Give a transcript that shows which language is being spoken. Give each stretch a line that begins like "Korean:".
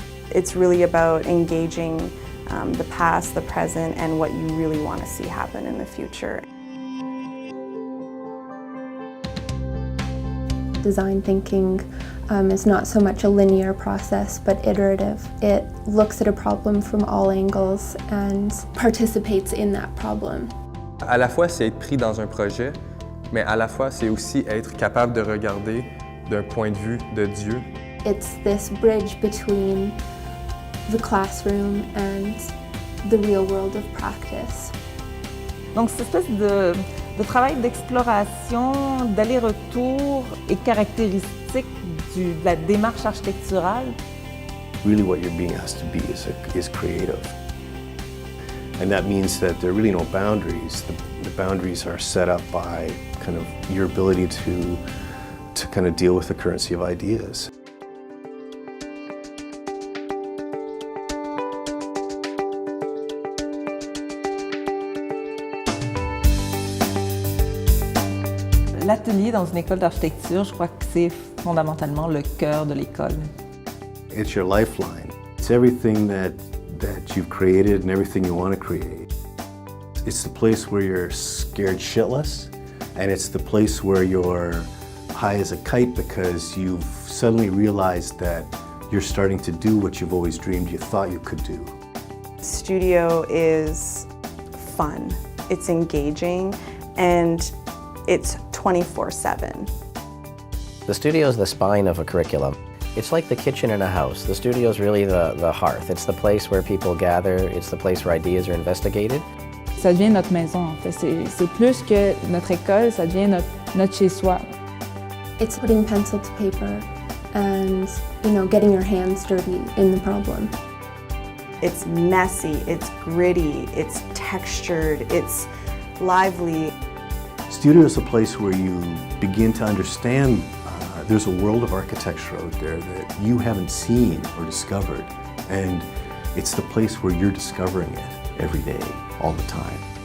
English: It's really about engaging the past, the present, and what you really want to see happen in the future. Design thinking is not so much a linear process, but iterative. It looks at a problem from all angles and participates in that problem.
French: À la fois, c'est être pris dans un projet, mais à la fois, c'est aussi être capable de regarder d'un point de vue de Dieu.
English: It's this bridge between the classroom and the real world of practice.
French: Donc cette espèce de travail d'exploration, d'aller-retour est caractéristique de la démarche architecturale.
English: Really what you're being asked to be is creative. And that means that there are really no boundaries. The boundaries are set up by kind of your ability to kind of deal with the currency of ideas.
French: L'atelier dans une école d'architecture, je crois que c'est fondamentalement le cœur de l'école.
English: It's your lifeline. It's everything that you've created and everything you want to create. It's the place where you're scared shitless, and it's the place where you're high as a kite because you've suddenly realized that you're starting to do what you've always dreamed you thought you could do. Studio is fun, it's engaging, and it's 24/7. The studio is the spine of a curriculum. It's like the kitchen in a house. The studio is really the hearth. It's the place where people gather. It's the place where ideas are investigated.
French: Ça devient notre maison, en fait. C'est plus que notre école, ça devient notre chez-soi.
English: It's putting pencil to paper and, getting your hands dirty in the problem. It's messy, it's gritty, it's textured, it's lively. Studio is a place where you begin to understand there's a world of architecture out there that you haven't seen or discovered, and it's the place where you're discovering it every day, all the time.